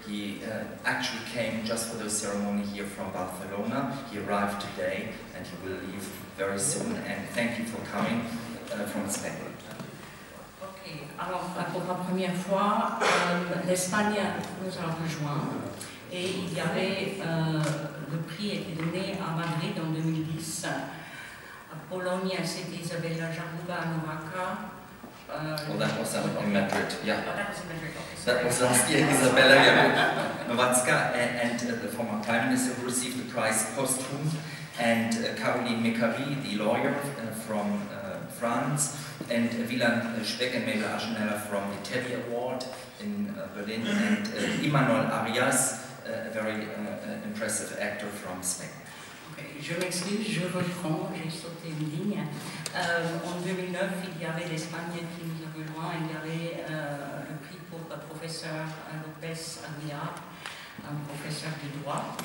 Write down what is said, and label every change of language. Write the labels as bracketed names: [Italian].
[English] He actually came just for the ceremony here from Barcelona. He arrived today and he will leave very soon. And thank you for coming from Spain. [French] Ok, alors pour la première fois, l'Espagne nous a rejoints et il y avait, le prix était donné à Madrid en 2010. À Pologne, c'était Isabella Jarruga Nowaka. [English] Well, that was in Madrid, yeah. Oh, that was in Madrid, okay. That was last year, Isabella Nowacka and the former Prime Minister who received the prize posthum, and Caroline Mécari, the lawyer from France, and Wieland Speck and Mabel Aschenheller from the Teddy Award in Berlin, and Imanol Arias, a very impressive actor from Spain. [French] Je m'excuse, je reprends, j'ai sauté une ligne. En 2009, il y avait l'Espagne qui nous a rejoints, il y avait le prix pour le professeur Lopez Aguilar, un professeur de droit.